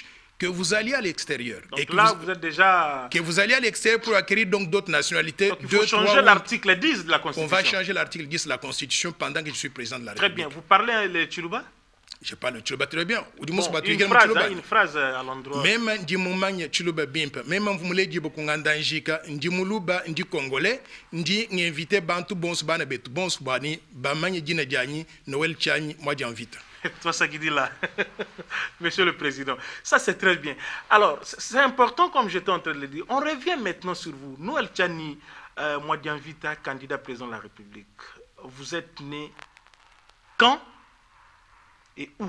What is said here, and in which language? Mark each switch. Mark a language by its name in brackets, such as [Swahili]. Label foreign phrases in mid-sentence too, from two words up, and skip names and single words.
[French] Que vous alliez à l'extérieur. Donc et que là, vous êtes déjà... Que vous alliez à l'extérieur pour acquérir donc d'autres nationalités. Donc il faut changer l'article 10 de la Constitution. On va changer l'article 10 de la Constitution pendant que je suis président de la République. Très bien. Vous parlez le Tchoulouba? Je parle le Tchoulouba très bien. Une phrase à l'endroit. [Luba-Lulua] Même ndi mumanya Tchoulouba bimpa. [French] Même vous me dit beaucoup [Luba-Lulua] ngandangika ndi muluba ndi congolais ndi invité bantu bons bana betu bons bani bamanye dina diani Noël Tchani [French] moi j'invite. Toi ça qui dit là. Monsieur le Président, ça c'est très bien. Alors, c'est important comme j'étais en train de le dire. On revient maintenant sur vous. Noël Tchani, moi j'invite candidat président de la République. Vous êtes né quand et où?